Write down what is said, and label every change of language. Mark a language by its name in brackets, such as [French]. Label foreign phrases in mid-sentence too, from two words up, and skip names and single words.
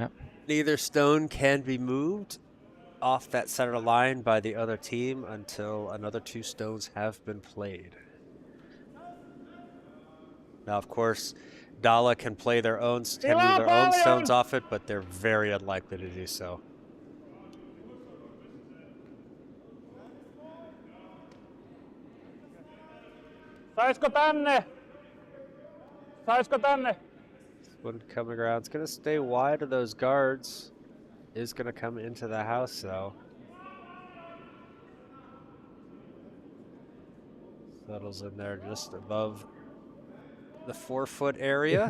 [English] neither stone can be moved off that center line by the other team until another 2 stones have been played. Now, of course, Dalle can play their own, can move their own stones off it, but they're very unlikely to do so. [Finnish] Saisko tänne? Saisko tänne? [English] One coming around. It's going to stay wide of those guards. Is going to come into the house, though. Settles in there just above the 4-foot area.